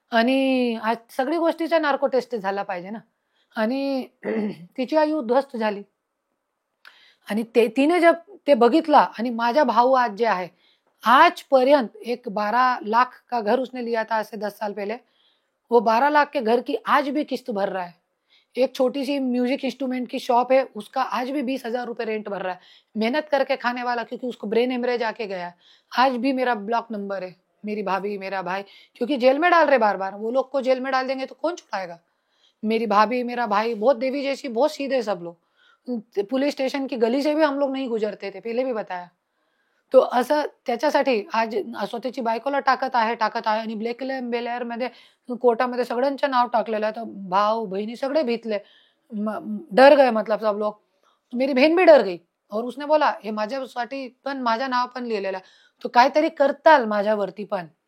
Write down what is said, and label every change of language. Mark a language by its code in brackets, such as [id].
[mr] आणि आज सगळी गोष्टीचा नार्को टेस्ट झाला पाहिजे ना. आणि तिची आई उद्ध्वस्त झाली. आणि तिने जब ते बघितला आणि माझा भाऊ आज जे आहे आजपर्यंत [hi] एक 12 लाख का घर उसने लिया था आज से 10 साल पहले, वो 12 लाख के घर की आज भी किस्त भर रहा है. एक छोटी सी म्यूजिक इंस्ट्रूमेंट की शॉप है, उसका आज भी 20,000 रुपए रेंट भर रहा है. मेहनत करके खाने वाला, क्योंकि उसको ब्रेन हेमरेज आके गया है. आज भी मेरा ब्लॉक नंबर है, मेरी भाभी मेरा भाई, क्योंकि जेल में डाल रहे बार बार. वो लोग को जेल में डाल देंगे तो कौन छुड़ाएगा. मेरी भाभी मेरा भाई बहुत देवी जैसी, बहुत सीधे सब लोग. पुलिस स्टेशन की गली से भी हम लोग नहीं गुजरते थे, पहिले भी बताया. [mr] तो असं त्याच्यासाठी आज स्वतःची बायकोला टाकत आहे आणि ब्लॅकमेलर मध्ये कोर्टामध्ये सगळ्यांचं नाव टाकलेलं आहे. तर भाऊ बहिणी सगळे भीतले, [hi] डर गए, मतलब सब लोग. मेरी बहन भी डर गई और उसने बोला [mr] हे माझ्यासाठी पण माझं नाव पण लिहिलेलं आहे, तो काहीतरी करताल माझ्यावरती पण.